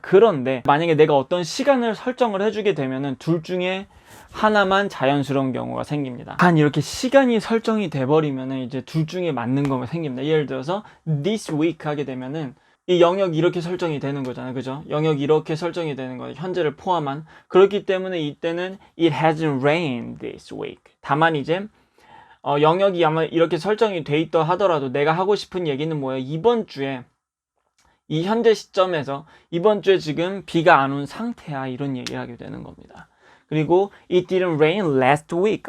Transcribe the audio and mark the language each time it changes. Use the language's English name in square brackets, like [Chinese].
[Korean] 그런데 만약에 내가 어떤 시간을 설정을 해주게 되면은 둘 중에 하나만 자연스러운 경우가 생깁니다. 한 이렇게 시간이 설정이 돼버리면은 이제 둘 중에 맞는 거가 생깁니다. 예를 들어서 [English] this week [Korean] 하게 되면은 이 영역이 이렇게 설정이 되는 거잖아요. 그죠? 영역이 이렇게 설정이 되는 거예요. 현재를 포함한. 그렇기 때문에 이때는 [English] it hasn't rained this week. [Korean] 다만 이제 영역이 아마 이렇게 설정이 돼 있다 하더라도 내가 하고 싶은 얘기는 뭐예요? 이번 주에 이 현재 시점에서 이번 주에 지금 비가 안 온 상태야 이런 얘기를 하게 되는 겁니다. 그리고 [English] it didn't rain last week.